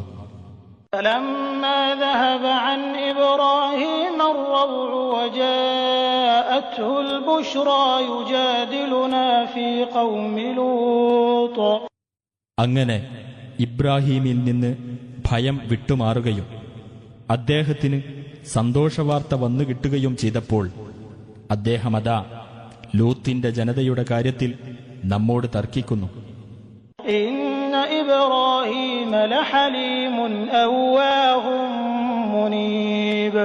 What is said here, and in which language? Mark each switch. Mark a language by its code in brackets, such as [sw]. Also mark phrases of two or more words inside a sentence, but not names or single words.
[ar] فلما ذهب عن إبراهيم الروع وجاءته البشرى يجادلنا في قوم لوط. [ml] അങ്ങനെ ഇബ്രാഹീമിൽ നിന്ന് ഭയം വിട്ടുമാറുകയും അദ്ദേഹത്തിന് സന്തോഷവാർത്ത വന്നു കിട്ടുകയും ചെയ്തപ്പോൾ അദ്ദേഹമതാ ലൂത്തിന്റെ ജനതയുടെ കാര്യത്തിൽ നമ്മോട് തർക്കിക്കുന്നു. [ar] إن إبراهيم لحليم أواه منيب.